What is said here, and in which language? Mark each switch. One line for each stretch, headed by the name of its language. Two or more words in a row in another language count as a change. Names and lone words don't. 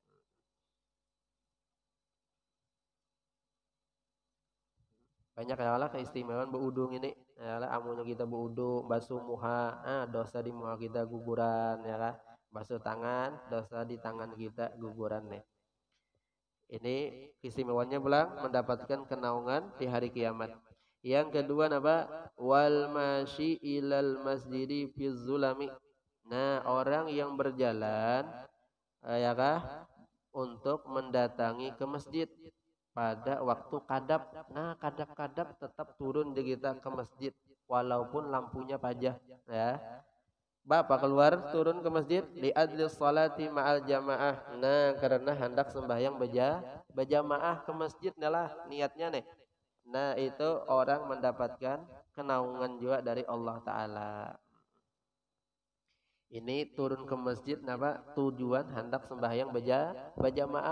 Banjar: banyak ya lah keistimewaan baudu ini ya lah amunnya kita baudu basuh muha dosa di muha kita guguran ya kan basuh tangan dosa di tangan kita guguran nih ini keistimewaannya pulang mendapatkan kenaungan di hari kiamat. Yang kedua apa?
Arabic: والمشي إلى المسجد في الظلم.
Banjar: Nah, orang yang berjalan ya kah untuk mendatangi ke masjid pada waktu kadap. Nah, kadap-kadap tetap turun di kita ke masjid walaupun lampunya pajah ya. Bapak keluar turun ke masjid
Arabic: لأداء الصلاة مع الجماعة.
Banjar: Nah, karena hendak sembahyang berjamaah ke masjid lah niatnya nih. Nah, itu orang mendapatkan kenaungan juga dari Allah taala. Ini turun ke masjid napa tujuan hendak sembahyang berjamaah.